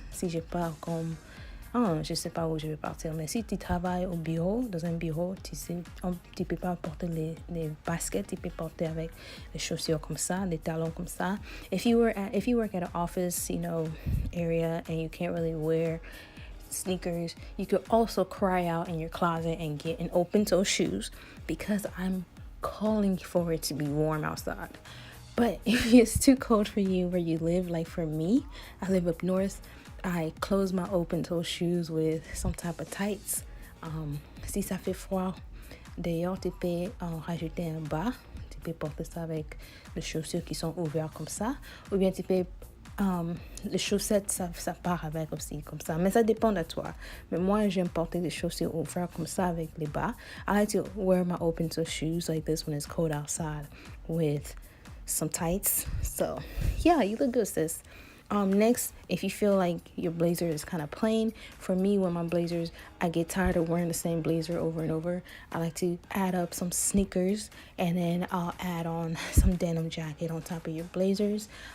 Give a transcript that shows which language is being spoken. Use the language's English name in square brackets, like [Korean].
[French] Si je pars comme, je sais pas où je vais partir, mais si tu travailles au bureau, dans un bureau, tu peux pas porter les baskets, tu peux porter avec les chaussures comme ça, les talons comme ça. [English] If you work at an office, area and you can't really wear sneakers, you could also cry out in your closet and get an open toe shoes, because I'm calling for it to be warm outside. But if it's too cold for you where you live, like for me, I live up north, I close my open toe shoes with some type of tights. [French] Si ça fait froid d'ailleurs, tu peux en rajouter un bas, tu peux porter ça avec les chaussures qui sont ouvertes comme ça, ou bien tu peux les chaussettes, ça part avec aussi comme ça, mais ça dépend de toi. Mais moi, j'aime porter les chaussures ouvertes comme ça avec les bas. [English] I like to wear my open toe shoes like this when it's cold outside with some tights. So yeah, you look good, sis. Next, if you feel like your blazer is kind of plain, for me, when my blazers, I get tired of wearing the same blazer over and over, I like to add up some sneakers, and then I'll add on some denim jacket on top of your blazers.